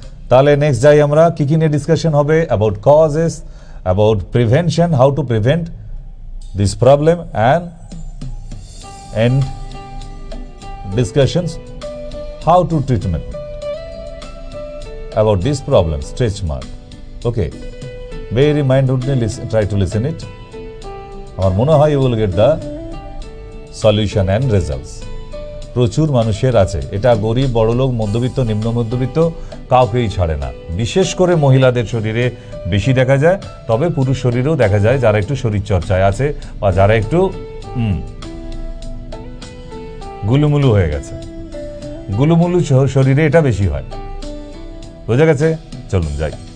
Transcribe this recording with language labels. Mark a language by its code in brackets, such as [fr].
[bn] তাহলে নেক্সট যাই আমরা, কি কি নিয়ে ডিসকাশন হবে? [en] About causes, about prevention, how to prevent this problem, and discussions how to treatment about this problem, stretch mark. Okay, very mindfully try to listen it. [bn] আমার মনে হয় [en] you will get the solution and results. [bn] প্রচুর মানুষের আছে এটা, গরিব, বড়লোক, মধ্যবিত্ত, নিম্ন মধ্যবিত্ত, কাউকেই ছাড়ে না। বিশেষ করে মহিলাদের শরীরে বেশি দেখা যায়, তবে পুরুষ শরীরেও দেখা যায়, যারা একটু শরীর চর্চায় আছে বা যারা একটু গুলুমুলু হয়ে গেছে, গুলুমুলু শরীরে এটা বেশি হয়। বোঝা গেছে? চলুন যাই।